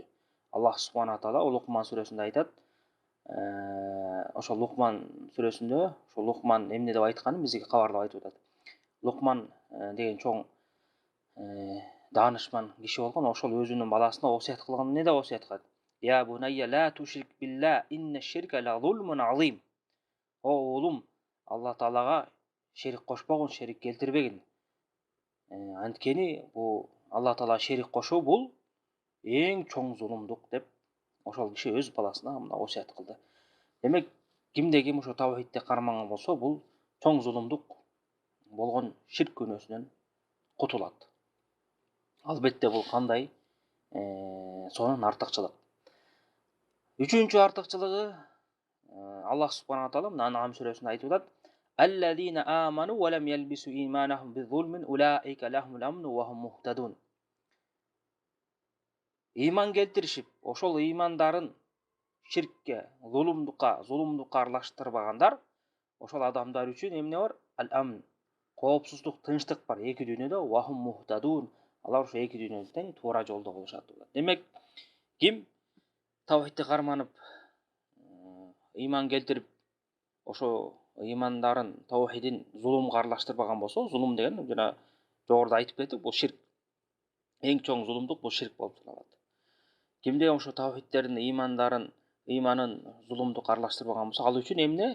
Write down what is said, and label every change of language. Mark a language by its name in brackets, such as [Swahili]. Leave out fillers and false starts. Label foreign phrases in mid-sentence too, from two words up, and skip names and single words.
[Arabic] الله سبحانه تعالى [Kyrgyz] Лукман сүрөсүндө айтат. Ошо Лукман сүрөсүндө, ошо Лукман эмне деп айтканын бизге кабарлап айтып атат. Лукман деген чоң даанышман киши болгон. Ошол өзүнүн баласына осуят кылган. Эмне деп осуят кылат? [Arabic] يا بني لا تشرك بالله إن الشرك لظلم عظيم. [Kyrgyz] О уулум, Алла таалага шерик кошпогун, шерик келтирбегин. Анткени бул Алла таалага шерик кошуу бул эң чоң зулумдук деп ошол киши өз баласына мына осуят кылды. Демек, кимде ким ошо таухидти карманган болсо, бул чоң зулумдук болгон ширк күнөөсүнөн кутулат. Албетте бул кандай? Сонун артыкчылык. Үчүнчү артыкчылыгы, [Arabic] الله سبحانه تعالى [Kyrgyz] мына Ан'ам сүрөсүндө айтып атат. [Arabic] الذين آمنوا ولم يلبسوا إيمانهم بظلم أولئك لهم الأمن وهم مهتدون. [Kyrgyz] Иман келтиришип, ошол имандарын ширкке, зулумдукка аралаштырбагандар, ошол адамдар үчүн эмне бар? Ал-амн, коопсуздук, тынчтык бар эки дүйнөдө. [Arabic] وهم مهتدون, [Kyrgyz] алар ошо эки дүйнөдө тең туура жолдо болушат. Демек, ким таухидти карманып, иман келтирип, ошо имандарын, таухидин зулумга аралаштырбаган болсо, зулум деген жана жогоруда айтып кеттик, бул ширк. Эң чоң зулумдук бул ширк болуп саналат. Кимде ошо таухидтерин, иманын зулумдукка аралаштырбаган болсо, ал үчүн эмне?